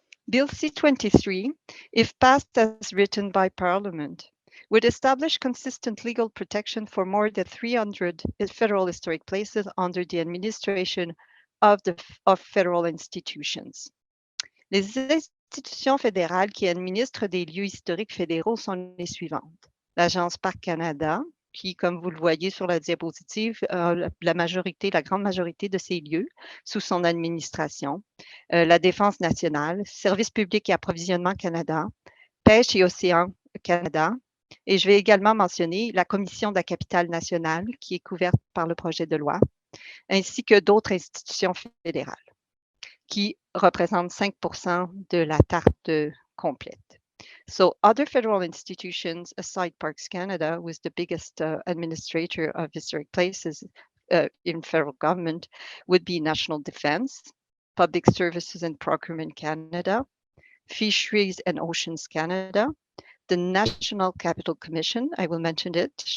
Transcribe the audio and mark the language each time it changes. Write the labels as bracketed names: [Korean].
[English] Bill C-23, if passed as written by Parliament, would establish consistent legal protection for more than 300 federal historic places under the administration of federal institutions. [French] Les institutions fédérales qui administrent des lieux historiques fédéraux sont les suivantes. L'Agence Parc Canada, qui, comme vous le voyez sur la diapositive, a la grande majorité de ces lieux sous son administration. La Défense nationale, Service public et approvisionnement Canada, Pêche et Océan Canada. Et je vais également mentionner la Commission de la capitale nationale, qui est couverte par le projet de loi, ainsi que d'autres institutions fédérales, qui représentent 5% de la tarte complète. [English] So other federal institutions aside Parks Canada, who is the biggest administrator of historic places in federal government, would be National Defense, Public Services and Procurement Canada, Fisheries and Oceans Canada, the National Capital Commission. I will mention it.